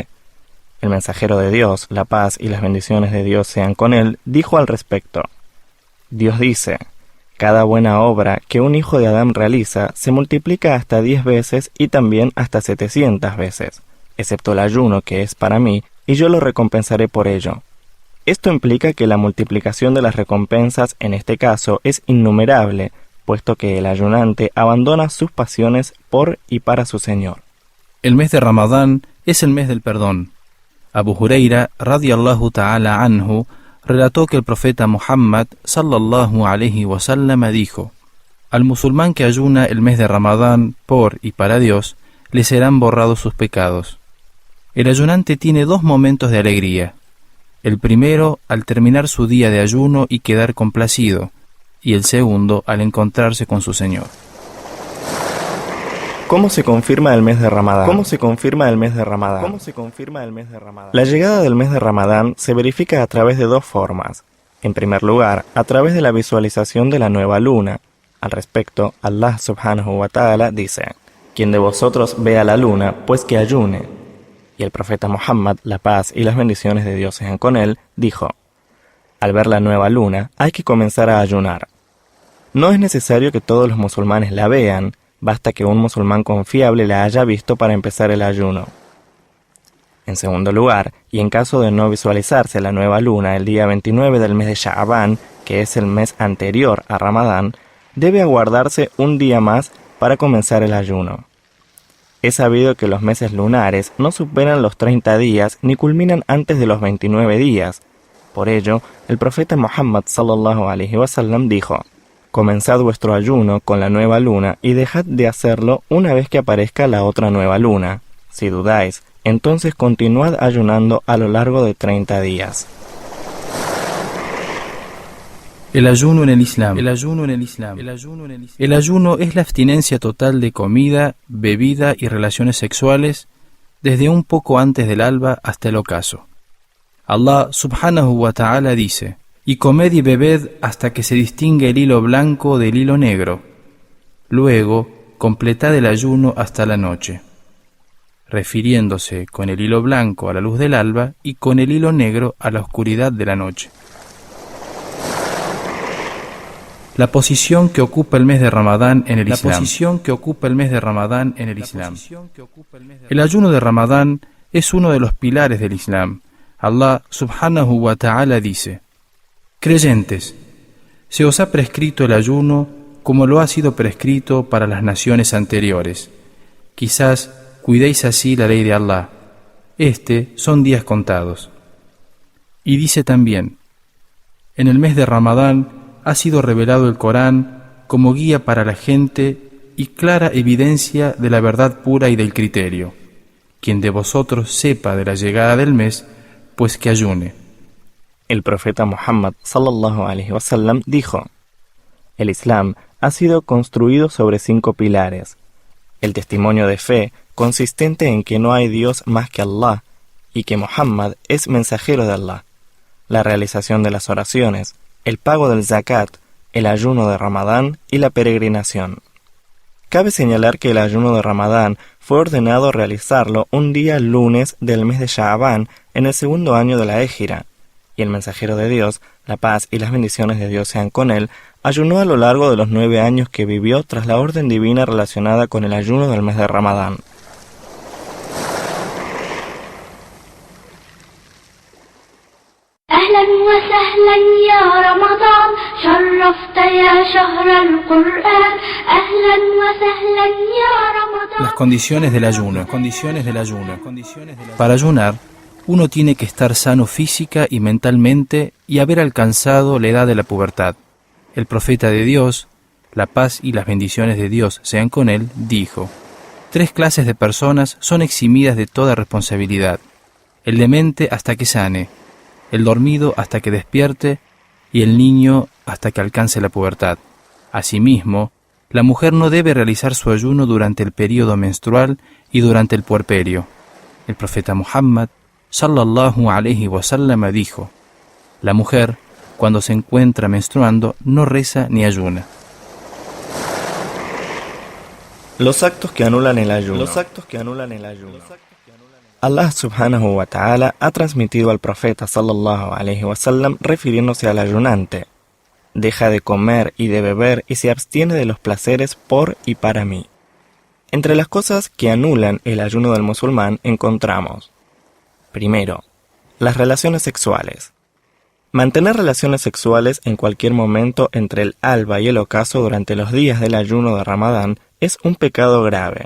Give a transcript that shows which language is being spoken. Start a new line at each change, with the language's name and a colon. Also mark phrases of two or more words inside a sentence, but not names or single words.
Spanish: El mensajero de Dios, la paz y las bendiciones de Dios sean con él, dijo al respecto: Dios dice, cada buena obra que un hijo de Adán realiza se multiplica hasta 10 veces y también hasta 700 veces, excepto el ayuno que es para mí, y yo lo recompensaré por ello. Esto implica que la multiplicación de las recompensas en este caso es innumerable, puesto que el ayunante abandona sus pasiones por y para su Señor. El mes de Ramadán es el mes del perdón.
Arabic: Abu Huraira, رضي الله تعالى عنه,
Spanish: relató que el profeta Muhammad,
Arabic: صلى الله عليه وسلم,
Spanish: dijo: Al musulmán que ayuna el mes de Ramadán por y para Dios, le serán borrados sus pecados. El ayunante tiene 2 momentos de alegría. El primero, al terminar su día de ayuno y quedar complacido, y el segundo, al encontrarse con su Señor. ¿Cómo se confirma el mes de Ramadán? ¿Cómo se confirma el mes de Ramadán? ¿Cómo se confirma el mes de Ramadán? La llegada del mes de Ramadán se verifica a través de 2 formas. En primer lugar, a través de la visualización de la nueva luna. Al respecto, Allah
Arabic: سبحانه وتعالى
Spanish: dice: quien de vosotros vea la luna, pues que ayune. Y el profeta Muhammad, la paz y las bendiciones de Dios sean con él, dijo: al ver la nueva luna, hay que comenzar a ayunar. No es necesario que todos los musulmanes la vean, basta que un musulmán confiable la haya visto para empezar el ayuno. En segundo lugar, y en caso de no visualizarse la nueva luna el día 29 del mes de Sha'ban, que es el mes anterior a Ramadán, debe aguardarse un día más para comenzar el ayuno. Es sabido que los meses lunares no superan los 30 días ni culminan antes de los 29 días. Por ello, el profeta Muhammad
Arabic: صلى الله عليه وسلم
Spanish: dijo: comenzad vuestro ayuno con la nueva luna y dejad de hacerlo una vez que aparezca la otra nueva luna. Si dudáis, entonces continuad ayunando a lo largo de 30 días. El ayuno en el Islam. El ayuno en el Islam. El ayuno es la abstinencia total de comida, bebida y relaciones sexuales desde un poco antes del alba hasta el ocaso. Allah
Arabic: سبحانه وتعالى
Spanish: dice: y comed y bebed hasta que se distinga el hilo blanco del hilo negro. Luego, completad el ayuno hasta la noche, refiriéndose con el hilo blanco a la luz del alba y con el hilo negro a la oscuridad de la noche. La posición que ocupa el mes de Ramadán en el Islam. El ayuno de Ramadán es uno de los pilares del Islam. Allah
Arabic: سبحانه وتعالى
Spanish: dice: creyentes, se os ha prescrito el ayuno como lo ha sido prescrito para las naciones anteriores. Quizás cuidéis así la ley de Allah. Son días contados. Y dice también: en el mes de Ramadán ha sido revelado el Corán como guía para la gente y clara evidencia de la verdad pura y del criterio. Quien de vosotros sepa de la llegada del mes, pues que ayune. El profeta Muhammad
Arabic: صلى الله عليه وسلم
Spanish: dijo: el Islam ha sido construido sobre 5 pilares. El testimonio de fe, consistente en que no hay Dios más que Allah y que Muhammad es mensajero de Allah. La realización de las oraciones, el pago del zakat, el ayuno de Ramadán y la peregrinación. Cabe señalar que el ayuno de Ramadán fue ordenado realizarlo un día lunes del mes de Sha'ban en el 2.º año de la Égira, y el mensajero de Dios, la paz y las bendiciones de Dios sean con él, ayunó a lo largo de los 9 años que vivió tras la orden divina relacionada con el ayuno del mes de Ramadán.
Arabic: أهلا وسهلا يا رمضان شرفت يا شهر القرآن أهلا وسهلا يا رمضان.
Spanish: Las condiciones del ayuno. Para ayunar, uno tiene que estar sano física y mentalmente y haber alcanzado la edad de la pubertad. El profeta de Dios, la paz y las bendiciones de Dios sean con él, dijo: 3 clases de personas son eximidas de toda responsabilidad: el demente hasta que sane, el dormido hasta que despierte y el niño hasta que alcance la pubertad. Asimismo, la mujer no debe realizar su ayuno durante el período menstrual y durante el puerperio. El profeta Muhammad
Arabic: صلى الله عليه وسلم
Spanish: dijo: la mujer, cuando se encuentra menstruando, no reza ni ayuna. Los actos que anulan el ayuno. Allah
Arabic: سبحانه وتعالى
Spanish: ha transmitido al profeta
Arabic: صلى الله عليه وسلم
Spanish: refiriéndose al ayunante: deja de comer y de beber y se abstiene de los placeres por y para mí. Entre las cosas que anulan el ayuno del musulmán encontramos: primero, las relaciones sexuales. Mantener relaciones sexuales en cualquier momento entre el alba y el ocaso durante los días del ayuno de Ramadán es un pecado grave.